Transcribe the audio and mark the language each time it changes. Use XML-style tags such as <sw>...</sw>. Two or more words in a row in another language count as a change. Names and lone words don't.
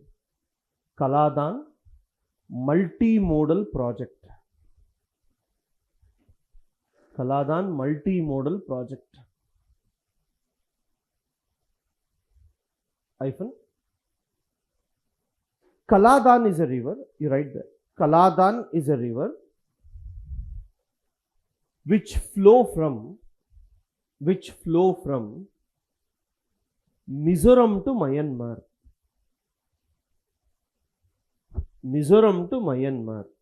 <en>Kaladan multimodal project. Kaladan multimodal project. Hyphen. Kaladan is a river. You write there. Kaladan is a river which flow from Mizoram to Myanmar. Mizoram to Myanmar.</en>